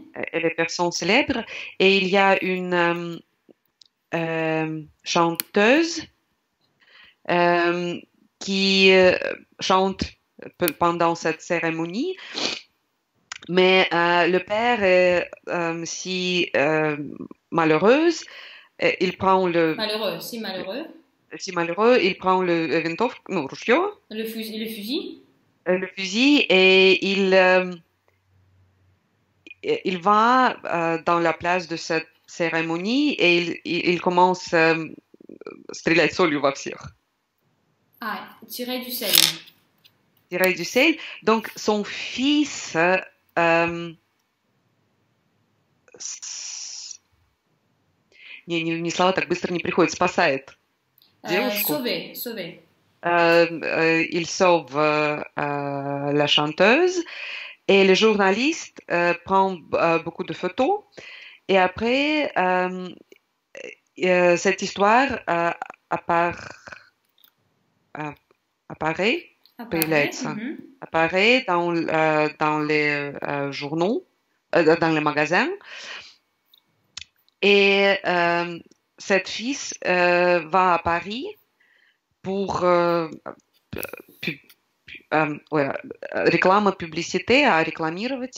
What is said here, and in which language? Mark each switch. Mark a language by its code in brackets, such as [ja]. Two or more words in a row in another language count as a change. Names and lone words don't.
[fr] Et les personnes célèbres. Et il y a une chanteuse qui chante pendant cette cérémonie. Mais le père est si malheureuse, il prend le... Si malheureux, il prend le [ru] винтовку, ружье. [fr] Le fusil. Le fusil et il va dans la place de cette cérémonie et il commence à [ru] стрелять солью во всех. [fr] Ah, tirer du sel. Tirer du sel. Donc, son fils [ru] не слова так быстро не приходят, спасает девушку. [fr] Sauver. Il sauve la chanteuse et le journaliste prend beaucoup de photos et après cette histoire apparaît dans les journaux, dans les magasins et cette fille va à Paris pour реклама, publicité, à рекламировать.